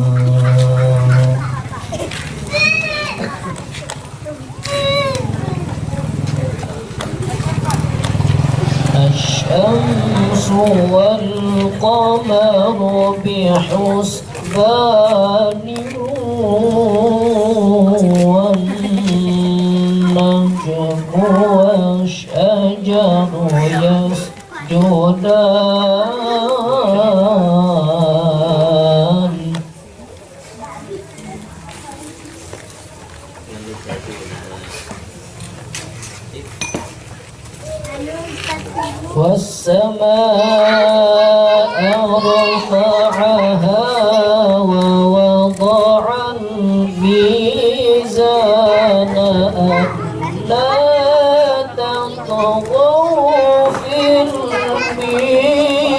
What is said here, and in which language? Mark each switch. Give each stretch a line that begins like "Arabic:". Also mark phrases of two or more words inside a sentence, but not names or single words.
Arabic: الشمس والقمر بحسبان والنجم والشجر يسجدان. والسماء رفعها ووضع الميزان ألا تطغوا في الميزان.